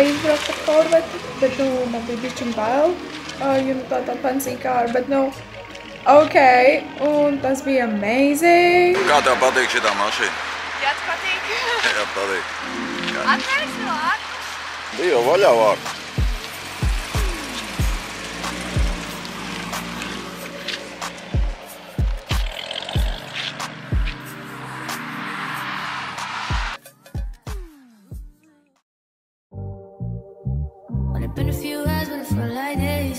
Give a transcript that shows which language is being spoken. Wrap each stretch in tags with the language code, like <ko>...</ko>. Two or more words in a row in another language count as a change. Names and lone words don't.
<lv>izbraukt ar korveti, bet nu, man bija bišķiņ bail, jo nu tā</lv> <en>fancy car,</en> <lv>bet nu, ok, un tas bija amazing. Kā tev patīk šitā mašīna? Jā, tu patīk? Jā, patīk. Atvērs no ārpus. Bija jau vaļā vārds.</lv> <en>Only been a few hours, but it felt like days.</en>